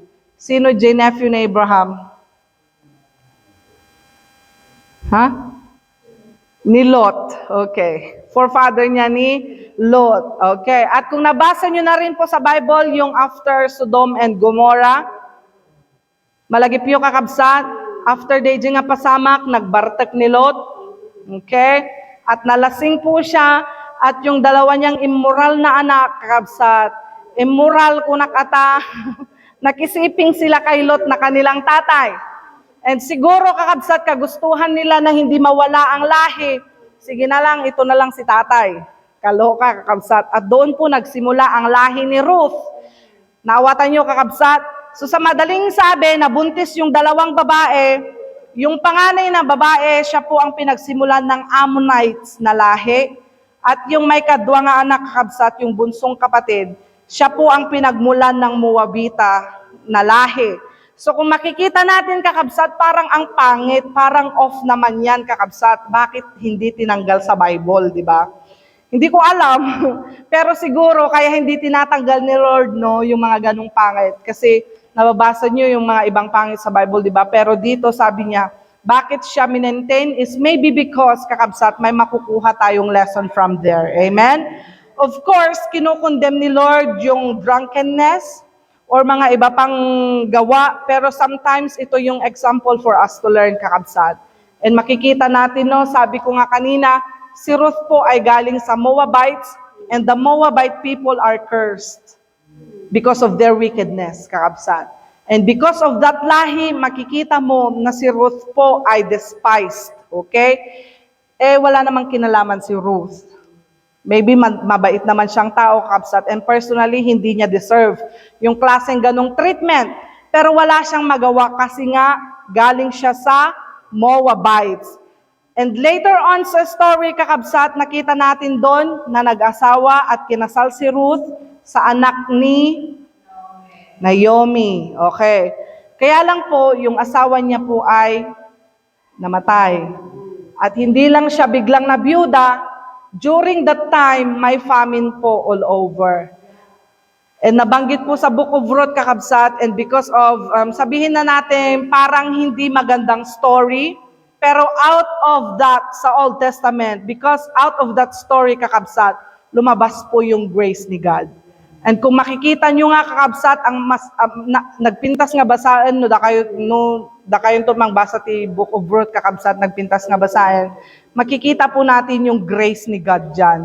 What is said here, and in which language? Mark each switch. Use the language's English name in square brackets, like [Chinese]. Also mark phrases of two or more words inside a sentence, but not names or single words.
[Filipino] Sino nephew ni Abraham? Ni Lot. Okay. Forefather niya ni Lot. Okay. At kung nabasa niyo na rin po sa Bible, yung after Sodom and Gomorrah, [Iloko] malagip yung kakabsat, after day nga pasamak, nagbartek ni Lot. [Filipino] Okay. At nalasing po siya, at yung dalawa niyang immoral na anak, kakabsat, [Iloko] immoral kunak ata, [Filipino] nakisiping sila kay Lot na kanilang tatay. And siguro kakabsat, kagustuhan nila na hindi mawala ang lahi. Sige na lang, ito na lang si tatay. Kaloka, kakabsat. At doon po nagsimula ang lahi ni Ruth. Naawatan nyo, kakabsat. So sa madaling sabi, nabuntis yung dalawang babae. Yung panganay na babae, siya po ang pinagsimulan ng Ammonites na lahi. At yung may kadwa nga anak, kakabsat, yung bunsong kapatid, siya po ang pinagmulan ng Moabita na lahi. So kung makikita natin, kakabsat, parang ang pangit, parang off naman yan, kakabsat. Bakit hindi tinanggal sa Bible, di ba? Hindi ko alam, pero siguro kaya hindi tinatanggal ni Lord, no, yung mga ganong pangit. Kasi nababasa niyo yung mga ibang pangit sa Bible, di ba? Pero dito sabi niya, bakit siya minentain [English] is maybe because, [Filipino] kakabsat, may makukuha tayong [English] lesson from there. [Filipino] Amen? [English] Of course, [Filipino] kinukondemn ni Lord yung drunkenness, or mga iba pang gawa, pero sometimes ito yung [English] example for us to learn, [Filipino] kakabsat. And makikita natin, no, sabi ko nga kanina, si Ruth po ay galing sa Moabites, [English] and the Moabite people are cursed because of their wickedness, kakabsat. And because of that [Filipino] lahi, makikita mo na si Ruth po ay [English] despised, okay? [Filipino] Wala namang kinalaman si Ruth. Maybe mabait naman siyang tao, kakabsat, [English] and personally, [Filipino] hindi niya deserve yung klaseng ganong treatment. Pero wala siyang magawa kasi nga galing siya sa Moabites. [English] And later on [Filipino] sa story, kakabsat, nakita natin doon na nag-asawa at kinasal si Ruth sa anak ni Naomi. Okay. Kaya lang po, yung asawa niya po ay namatay. At hindi lang siya biglang nabiyuda. During that time, may famine po [English] all over. [Filipino] And nabanggit po sa Book of Ruth, kakabsat, [English] and because of, [Filipino] sabihin na natin, parang hindi magandang story, pero [English] out of that [Filipino] sa Old Testament, [English] because out of that story, [Filipino] kakabsat, lumabas po yung grace ni God. And kung makikita nyo nga, kakabsat, ang mas, [Iloko] nagpintas nga basaan, da kayo tumang basa ti [Filipino] Book of Ruth, kakabsat, [Iloko] nagpintas nga basaan, [Filipino] makikita po natin yung grace ni God dyan.